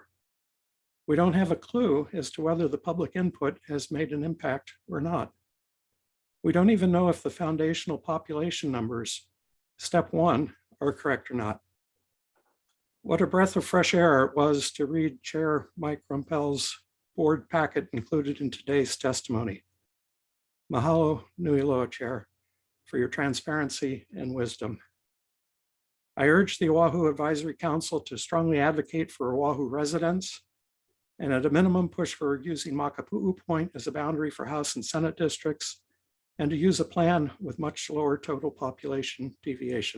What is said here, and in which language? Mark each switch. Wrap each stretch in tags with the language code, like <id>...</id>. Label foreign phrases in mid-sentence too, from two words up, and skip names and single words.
<en>We don't have a clue as to whether the public input has made an impact or not. We don't even know if the foundational population numbers, step 1, are correct or not. What a breath of fresh air it was to read Chair Mike Rumpel's board packet included in today's testimony.</en> <haw>Mahalo nui loa,</haw> <en>Chair, for your transparency and wisdom. I urge the Oahu Advisory Council to strongly advocate for Oahu residents and at a minimum push for using Makapu'u Point as a boundary for House and Senate districts and to use a plan with much lower total population deviation.</en>